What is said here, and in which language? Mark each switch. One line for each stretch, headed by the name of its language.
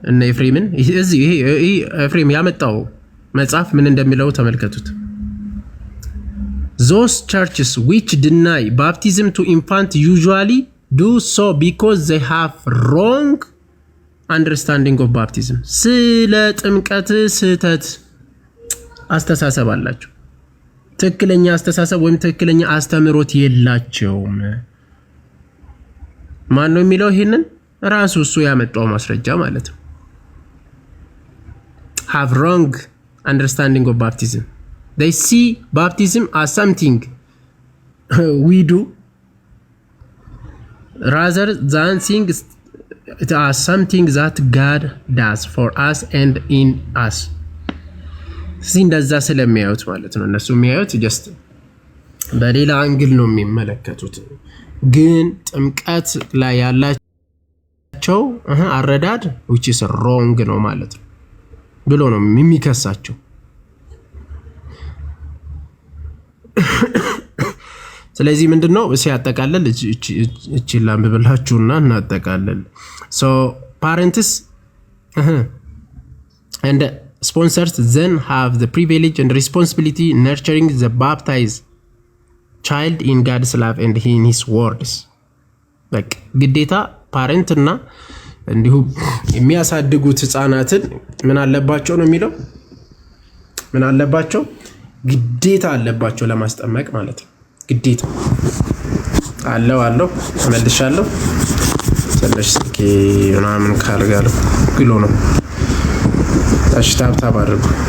Amharic: እነ ኤፍሬምን እዚህ ይሄ ኤፍሬም ያመጣው መጽሐፍ ምን እንደሚለው ተመልከቱት።
English: Those churches which deny baptism to infant usually do so because they have wrong understanding of baptism።
Amharic: ስለ ጥምቀት ስህተት አስተሳሰብ አላቸው። ትክክለኛ አስተሳሰብ ወይም ትክክለኛ አስተምሮት የላቸውም። ማን ነው የሚለው ይሄንን? ራሱ እሱ ያመጣው ማስረጃ ማለት ነው።
English: have wrong understanding of baptism. They see baptism as something we do rather than things it is something that God does for us and in us።
Amharic: እንደዛ ስለሚያዩት ማለት ነው። እነሱ የሚያዩት ጀስት በሌላ አንግል ነው የሚመለከቱት። ግን ጥምቀት ላይ ያላቸው አረዳድ
English: which is wrong
Amharic: ነው ማለት ነው ብሎ ነው የሚከሳቸው። ስለዚህ ምንድነው ሲያጠቃልል እቺ ላምብላችሁና እናጠቃልል።
English: so parents and sponsors then have the privilege and responsibility nurturing the baptized child in God's love and in his words። like
Amharic: ግዴታ ፓረንት እና እንዲሁም የሚያሳድጉት ህፃናትን ምን አለባቸው ነው የሚለው? ምን አለባቸው? ግዴታ አለባቸው ለማስጠመቅ ማለት ነው። ግዴታ አለው መልሻለሁ። ትንሽ ስልኬ ምናምን ካልጋለሁ ግሎ ነው። እሺ ታብታብ አድርጉ።